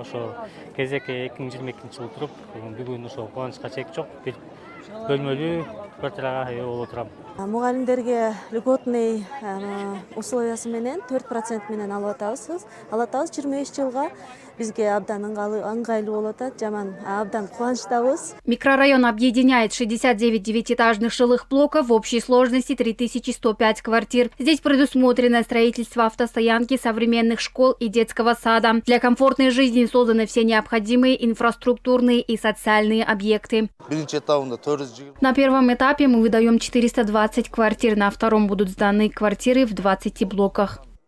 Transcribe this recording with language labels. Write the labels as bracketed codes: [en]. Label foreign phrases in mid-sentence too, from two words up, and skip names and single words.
[ky] Ошо кезекке 2022-жылы туруп, бүгүн ошо кубанычка чек жок. Бир бөлмөлүү квартирага ээ болуп отурам. Мугалимдерге [ru] льготный условиясы [ky] менен 4% менен алып атабыз. 25 жылга бизге абдан ыңгайлуу болуп атат, жаман абдан кубанычтабыз. [ru] Микрорайон объединяет 69 девятиэтажных жилых блоков в общей сложности 3105 квартир. Здесь предусмотрено строительство автостоянки, современных школ и детского сада. Для комфортной жизни созданы все необходимые инфраструктурные и социальные объекты. На первом этапе мы выдаем 420 квартир, на втором будут сданы квартиры в 20 блоках.